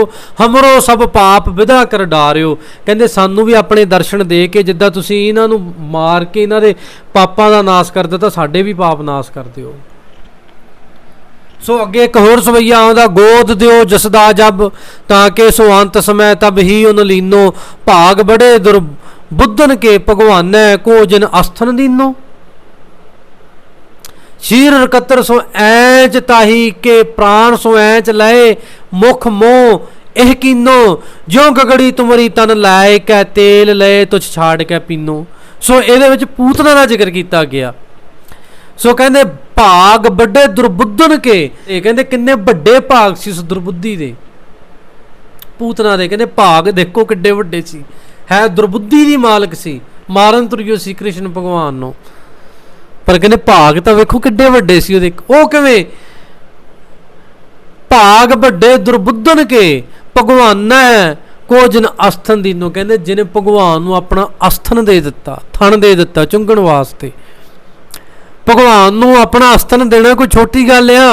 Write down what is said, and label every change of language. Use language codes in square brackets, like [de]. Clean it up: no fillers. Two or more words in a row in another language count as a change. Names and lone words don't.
[bra] हमरो सब पाप विदा कर डारियो, [pa] ਕਹਿੰਦੇ ਸਾਨੂੰ ਵੀ ਆਪਣੇ ਦਰਸ਼ਨ ਦੇ ਕੇ ਜਿੱਦਾਂ ਤੁਸੀਂ ਇਨ੍ਹਾਂ ਨੂੰ ਮਾਰ ਕੇ ਇਨ੍ਹਾਂ ਦੇ ਪਾਪਾਂ ਦਾ ਨਾਸ਼ ਕਰ ਦਿੱਤਾ, ਸਾਡੇ ਵੀ ਪਾਪ ਨਾਸ਼ ਕਰ ਦਿਓ। ਸੋ ਅੱਗੇ ਇਕ ਹੋਰ ਸਵੈਯਾ ਆਉਂਦਾ, [bra] गोद दिओ जसदा जब तां के सो अंत समय तब ही उन लीनो। भाग बड़े दुर्बुद्धन के भगवानै को जिन अस्थन दीनो। शीर रकतर सो ऐच ताही के प्राण सो ऐच लए मुख मोह एह कीनो। ज्यों गगड़ी तुमरी तन लाए कै तेल लए तुझ छाड़ के पीनो। [pa] सो ਇਹਦੇ ਵਿੱਚ ਪੂਤਨਾ ਦਾ ਜ਼ਿਕਰ ਕੀਤਾ ਗਿਆ। ਸੋ ਕਹਿੰਦੇ [bra] ਭਾਗ ਵੱਡੇ ਦੁਰਬੁੱਧਨ ਕੇ, [pa] ਇਹ ਕਹਿੰਦੇ ਕਿੰਨੇ ਵੱਡੇ ਭਾਗ ਸੀ ਉਸ ਦੁਰਬੁੱਧੀ ਦੇ, ਪੂਤਨਾ ਦੇ। ਕਹਿੰਦੇ ਭਾਗ ਦੇਖੋ ਕਿੱਡੇ ਵੱਡੇ ਸੀ, ਹੈ ਦੁਰਬੁੱਧੀ ਦੀ ਮਾਲਕ ਸੀ, ਮਾਰਨ ਤੁਰਿਓ ਸੀ ਕ੍ਰਿਸ਼ਨ ਭਗਵਾਨ ਨੂੰ। ਪਰ ਕਹਿੰਦੇ ਭਾਗ ਤਾਂ ਵੇਖੋ ਕਿੱਡੇ ਵੱਡੇ ਸੀ ਉਹਦੇ। ਓ ਕਿਵੇਂ? [bra] भाग वड्डे दुर्बुद्धन के भगवान को जिन अस्थन दीनो, [pa] ਕਹਿੰਦੇ ਜਿਨ੍ਹੇ ਭਗਵਾਨ ਨੂੰ ਆਪਣਾ ਅਸਥਨ ਦੇ ਦਿੱਤਾ, ਥਣ ਦੇ ਦਿੱਤਾ ਚੁੰਘਣ ਵਾਸਤੇ। ਭਗਵਾਨ ਨੂੰ ਆਪਣਾ ਅਸਥਨ ਦੇਣਾ ਕੋਈ ਛੋਟੀ ਗੱਲ ਆ?